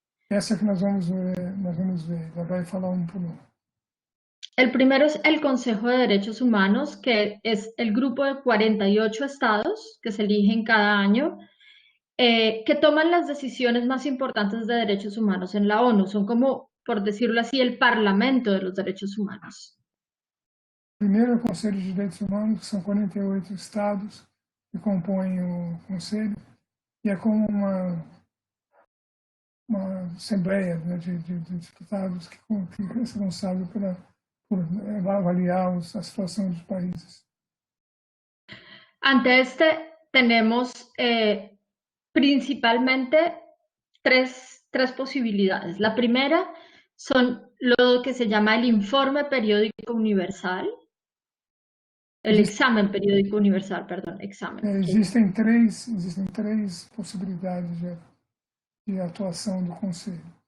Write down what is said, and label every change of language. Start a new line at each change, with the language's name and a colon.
Portuguese: Essa que nós vamos ver, já vai falar por um.
Spanish: El primero es el Consejo de Derechos Humanos, que es el grupo de 48 estados que se eligen cada año, que toman las decisiones más importantes de derechos humanos en la ONU. Son como, por decirlo así, el parlamento de los derechos humanos.
Portuguese: Primeiro, o Conselho de Direitos Humanos, que são 48 estados que compõem o Conselho, e é como uma assembleia, né, de deputados que é responsável por avaliar a situação dos países.
Spanish: Ante este tenemos principalmente tres posibilidades. La primera son lo que se llama el Informe Periódico Universal. El examen periódico universal, perdón, examen.
Portuguese: Existem três possibilidades de atuação do Conselho.